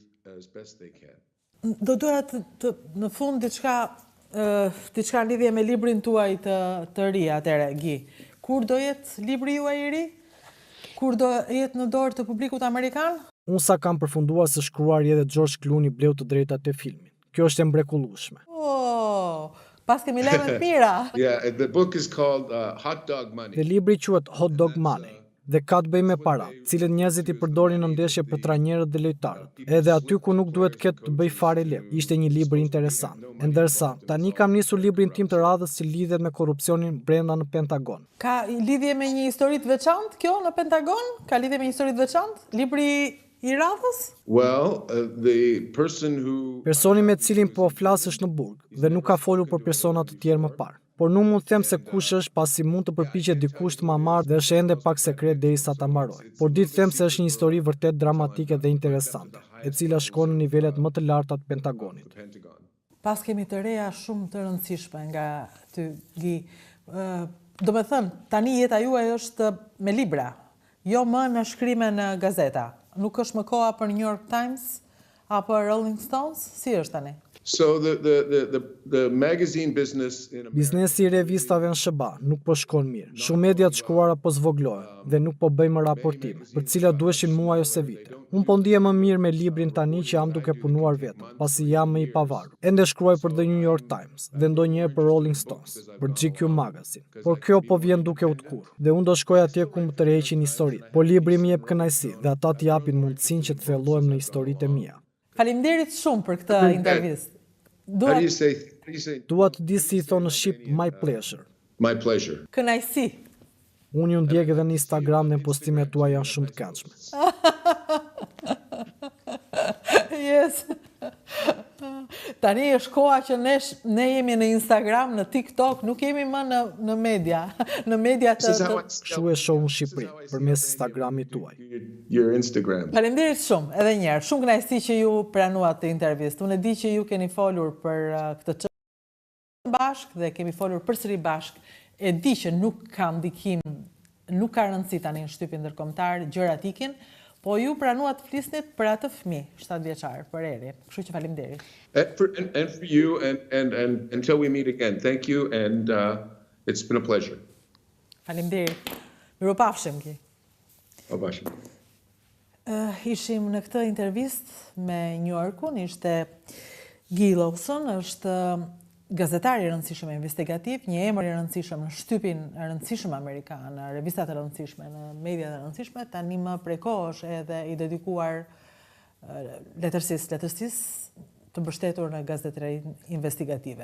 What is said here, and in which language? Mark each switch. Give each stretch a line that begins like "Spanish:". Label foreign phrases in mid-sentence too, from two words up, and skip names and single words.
Albanian: Do doja të në fund diçka lidhje me librin tuaj të ri atëre, Gi. Kur do jetë libri juaj i ri? Kur do jetë në dorë të publikut amerikan? Unë sa kam përfunduar së shkruari edhe George Clooney bleu të drejtat e filmit. Kjo është e mrekullueshme. Oh, pas kemi lajme të mira.
English: Yeah, the book is called Hot Dog Money.
Albanian: Dhe libri quhet Hot Dog Money dhe ka të bëjë me para, cilët njerëzit i përdorin në ndeshje për trajnerët dhe lojtarët. Edhe aty ku nuk duhet ketë të bëj fare lek. Ishte një libër interesant. E ndërsa, tani kam nisur librin tim të radhës që lidhet me korrupsionin brenda në Pentagon. Ka lidhje me një histori të veçantë kjo në Pentagon? Ka lidhje me një histori të veçantë? Libri i radhës?
English: Well, the person who.
Albanian: Personi me cilin po flas është në burg dhe nuk ka folur për persona të tjerë më parë. Por nuk mund të them se kush është pasi mund të përpiqet dikush të ma marrë dhe është ende pak sekret derisa ta mbaroj. Por di të them se është një histori vërtet dramatike dhe interesante, e cila shkon në nivelet më të larta të Pentagonit. Pas kemi të reja shumë të rëndësishme nga ty, Gi. Do me thënë, tani jeta juaj është me libra, jo më në shkrime në gazeta. Nuk është më koha për New York Times apo Rolling Stones? Si është tani?
English: So the magazine business in America.
Albanian: Biznesi i revistave në SBA nuk po shkon mirë. Shumë media të shkruara po zvoglohen dhe nuk po bëjmë raportime, për cilat duheshin muaj ose vite. Unë po ndihem më mirë me librin tani që jam duke punuar vetëm, pasi jam më i pavarur. Ende shkruaj për The New York Times dhe ndonjëherë për Rolling Stones, për GQ Magazine. Por kjo po vjen duke u tkurr dhe unë do shkoj atje ku më tërheqin historitë. Po libri më jep kënaqësi dhe ata të japin mundësinë që të thellohem në historitë e mia. Faleminderit shumë për këtë intervistë.
English: How do you say?
Albanian: Dua të di si i thonë në shqip
English: my pleasure. My pleasure.
Albanian: Kënaqësi. Unë ju ndjek edhe në Instagram dhe postimet tua janë shumë të këndshme. Yes. Tani është koha që ne jemi në Instagram, në TikTok, nuk jemi më në media. Në media të... Kështu e shoh në Shqipëri, përmes Instagramit tuaj.
English: Your Instagram.
Albanian: Faleminderit shumë, edhe një herë. Shumë kënaqësi që ju pranuat të intervistë. Unë e di që ju keni folur për këtë çështje bashkë dhe kemi folur përsëri bashkë. E di që nuk ka ndikim nuk ka rëndësi tani në shtypin ndërkombëtar, gjërat ikin, po ju pranuat të flisnit për atë fëmijë, 7 vjeçar, për Erin. Kështu që faleminderit.
English: And for you, and until we meet again, thank you, and it's been a pleasure.
Albanian: Faleminderit. Miropafshim ki. Pafshim. Ishim në këtë intervistë me New Yorkun, ishte Guy Lawson, është gazetar i rëndësishëm e investigativ, një emër i rëndësishëm në shtypin e rëndësishëm amerikan, në revistat e rëndësishme, në mediat e rëndësishme, tani më prej kohësh edhe i dedikuar letërsisë të mbështetur në gazetari investigative.